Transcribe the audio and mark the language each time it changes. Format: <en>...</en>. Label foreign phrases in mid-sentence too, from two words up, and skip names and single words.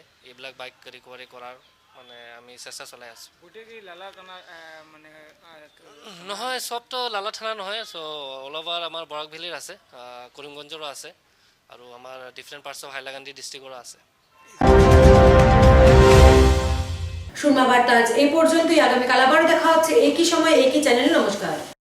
<as>এইবিলাক</as> <en>bike recovery</en> <as>কৰাৰ মানে আমি চেষ্টা চলাই আছোঁ। নহয়, চবতো লালা থানা নহয়,</as> <en>so all over</en> <as>আমাৰ বৰাক ভেলীৰ আছে, কৰিমগঞ্জৰো আছে আৰু আমাৰ</as> <en>different parts of Hailakandi districtৰো</en> <as>আছে।</as> <bn>সুরমা বার্তা আজ এই পর্যন্তই। আগামীকাল আবার দেখা হচ্ছে একই সময় একই চ্যানেলে। নমস্কার।</bn>